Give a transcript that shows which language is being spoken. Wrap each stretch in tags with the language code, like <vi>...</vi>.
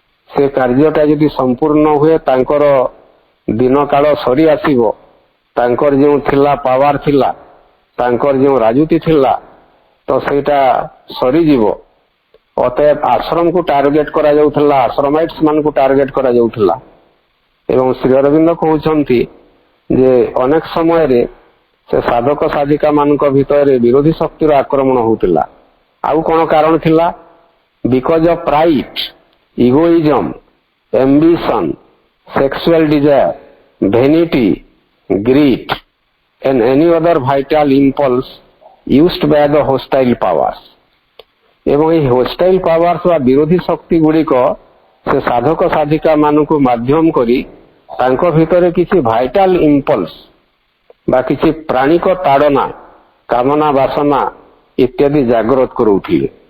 <or>ସେ କାର୍ଯ୍ୟଟା ଯଦି ସମ୍ପୂର୍ଣ୍ଣ ହୁଏ ତାଙ୍କର ଦିନ କାଳ ସରି ଆସିବ, ତାଙ୍କର ଯେଉଁ ଥିଲା ପାୱାର ଥିଲା, ତାଙ୍କର ଯେଉଁ ରାଜୁତି ଥିଲା, ତ ସେଇଟା ସରିଯିବ। ଅତଏବ ଆଶ୍ରମକୁ ଟାର୍ଗେଟ କରାଯାଉଥିଲା, ଆଶ୍ରମାଇଟ୍ସ ମାନଙ୍କୁ ଟାର୍ଗେଟ କରାଯାଉଥିଲା। ଏବଂ ଶ୍ରୀ ଅରବିନ୍ଦ କହୁଛନ୍ତି ଯେ ଅନେକ ସମୟରେ ସେ ସାଧକ ସାଧିକା ମାନଙ୍କ ଭିତରେ ବିରୋଧୀ ଶକ୍ତିର ଆକ୍ରମଣ ହେଉଥିଲା। ଆଉ କଣ କାରଣ ଥିଲା?</or> <en>Because of pride, egoism, ambition, sexual desire, vanity, greed and any other vital impulse used by the hostile powers।</en> <or>ଏବଂ ଏହି hostile powers ବା ବିରୋଧୀ ଶକ୍ତି ଗୁଡ଼ିକ ସେ ସାଧକ ସାଧିକା ମାନଙ୍କୁ ମାଧ୍ୟମ କରି ତାଙ୍କ ଭିତରେ କିଛି ଭାଇଟାଲ ଇମ୍ପଲ୍ସ ବା କିଛି ପ୍ରାଣିକ ତାଡ଼ନା, କାମନା ବାସନା ଇତ୍ୟାଦି ଜାଗ୍ରତ କରୁଥିଲେ।</or>